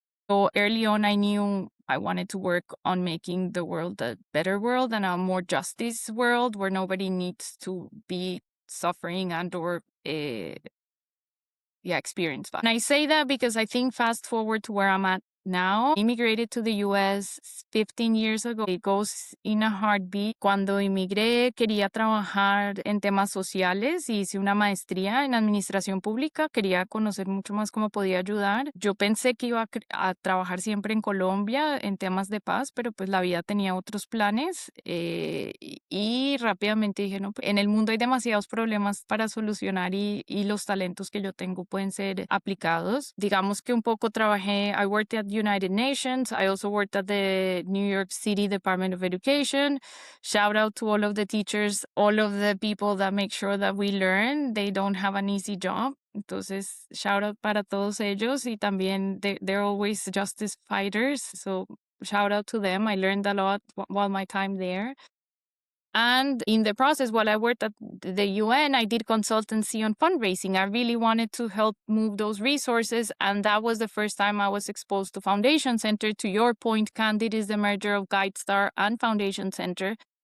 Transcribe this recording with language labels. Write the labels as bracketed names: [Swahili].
[English] So early on, I knew I wanted to work on making the world a better world and a more justice world where nobody needs to be suffering and or experience that. And I say that because I think fast forward to where I'm at now, immigrated to the US 15 years ago. It goes in a heartbeat. [Spanish] Cuando emigré, quería trabajar en temas sociales y hice una maestría en administración pública. Quería conocer mucho más cómo podía ayudar. Yo pensé que iba a trabajar siempre en Colombia en temas de paz, pero pues la vida tenía otros planes y rápidamente dije, no, en el mundo hay demasiados problemas para solucionar y los talentos que yo tengo pueden ser aplicados. Digamos que un poco trabajé, [English] I worked at United Nations. I also worked at the New York City Department of Education. Shout out to all of the teachers, all of the people that make sure that we learn. They don't have an easy job. [Spanish] Entonces, [English] shout out [Spanish] para todos ellos y también [English] they're always justice fighters. So shout out to them. I learned a lot while my time there. And in the process, while I worked at the UN, I did consultancy on fundraising. I really wanted to help move those resources. And that was the first time I was exposed to Foundation Center. To your point, Candid is the merger of GuideStar and Foundation Center.